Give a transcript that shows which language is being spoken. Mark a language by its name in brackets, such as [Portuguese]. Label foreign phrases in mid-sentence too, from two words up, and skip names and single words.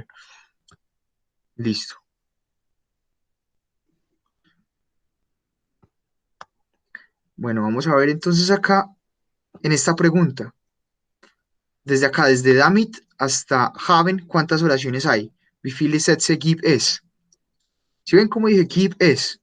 [Spanish] Listo. Bueno, vamos a ver entonces acá en esta pregunta. Desde acá, desde Damit hasta Haben, ¿cuántas oraciones hay? [German] Wie viele Sätze gibt es? [Spanish] ¿Si ven cómo dije [German] gibt es?